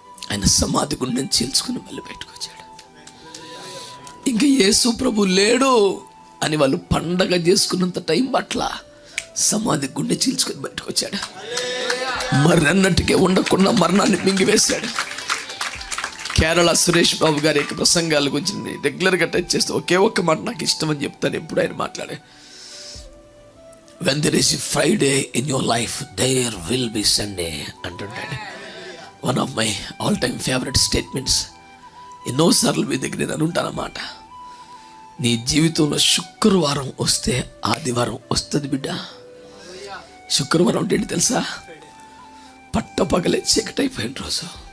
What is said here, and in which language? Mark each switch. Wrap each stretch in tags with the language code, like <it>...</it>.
<te>ఆయన సమాధి గుండెని చీల్చుకుని మళ్ళీ బయటకు వచ్చాడు. ఇంకా యేసు ప్రభు లేడు అని వాళ్ళు పండగ చేసుకున్నంత టైం పట్ల సమాధి గుండె చీల్చుకొని బయటకు వచ్చాడు. మరన్నట్టుకే ఉండకుండా మరణాన్ని మింగివేశాడు. కేరళ సురేష్ బాబు గారి యొక్క ప్రసంగాల గురించి రెగ్యులర్గా టచ్ చేస్తే ఒకే ఒక్క మాట నాకు ఇష్టం అని చెప్తాను ఎప్పుడు ఆయన మాట్లాడే.</te> <en>When there is a Friday in your life, there will be Sunday</en> <te>అంటుంటాడు.</te> <en>One of my all time favourite statements.</en> <te>ఎన్నోసార్లు మీ దగ్గర నేను అనుంటానన్నమాట. నీ జీవితంలో శుక్రవారం వస్తే ఆదివారం వస్తుంది బిడ్డ. శుక్రవారం అంటే ఏంటి తెలుసా? పట్టపగలే చీకటి అయిపోయిన రోజు.</te>